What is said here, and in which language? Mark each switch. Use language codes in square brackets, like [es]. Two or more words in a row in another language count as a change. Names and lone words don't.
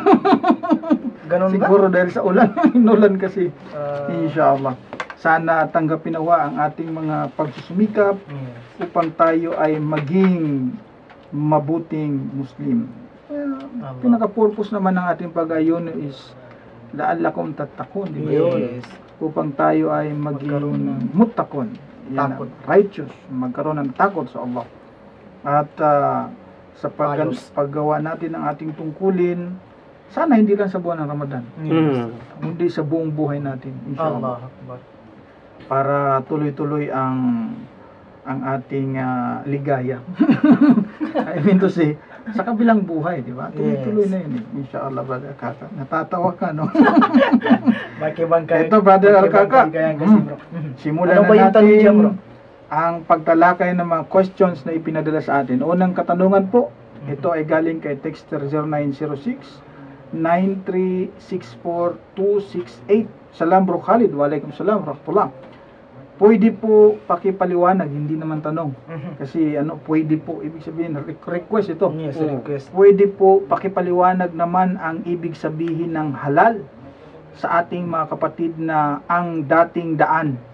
[tl] Ganun ba? Siguro dahil sa ulan. Inulan kasi. Inshallah. Sana tanggapin nawa ang ating mga pagsusumikap upang tayo ay maging mabuting Muslim. Pinaka-purpose naman ng ating pag-ayuno is [ar] لعلكم تتقون, [tl] di ba yun? Yes. Upang tayo ay Magkaroon maging ng muttaqun. takot. Righteous. Magkaroon ng takot sa Allah. At sa Ayos. paggawa natin ng ating tungkulin, sana hindi lang sa buwan ng Ramadan, Mm. kundi sa buong buhay natin, inshallah. [ar] الله أكبر. [tl] Para tuloy-tuloy ang ating ligaya. [en] I mean to say, [tl] sa kabilang buhay, di ba? Tuloy-tuloy Yes. na yun, inshallah, Brother Alkaka. Natatawa ka, no? Makibangkay. Ito, Brother Alkaka. Kasi, bro. Simulan Ano ba na yung tanong dyan, bro? natin ang pagtalakay ng mga questions na ipinadala sa atin. Unang katanungan po, ito ay galing kay Texter 0906 9364268. Salam bro Khalid. [ar] وعليكم السلام ورحمة الله. [tl] Pwede po pakipaliwanag, hindi naman tanong. Kasi pwede po, ibig sabihin, request ito. [en] Yes, request. [tl] Pwede po pakipaliwanag naman ang ibig sabihin ng halal sa ating mga kapatid na ang dating daan.